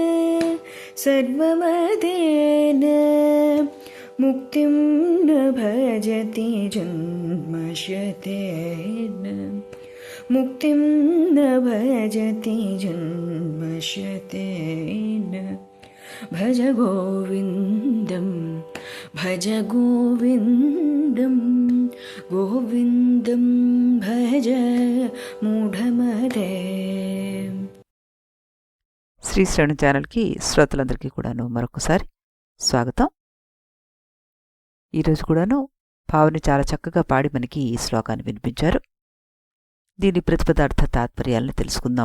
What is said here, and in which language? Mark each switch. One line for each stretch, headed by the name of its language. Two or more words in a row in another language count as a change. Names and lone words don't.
Sanskrit: सर्वमदेन मुक्तिं न भजति जन्मशतेन मुक्तिं न भजति जन्मशतेन भज गोविन्दं भज गोविन्दं गोविन्दं भज మూఢమదే.
Telugu: శ్రీ శ్రవణ ఛానల్కి శ్రోతలందరికీ కూడాను మరొకసారి స్వాగతం. ఈరోజు కూడాను పావని చాలా చక్కగా పాడి మనకి ఈ శ్లోకాన్ని వినిపించారు. దీని ప్రతిపదార్థ తాత్పర్యాలను తెలుసుకుందాం.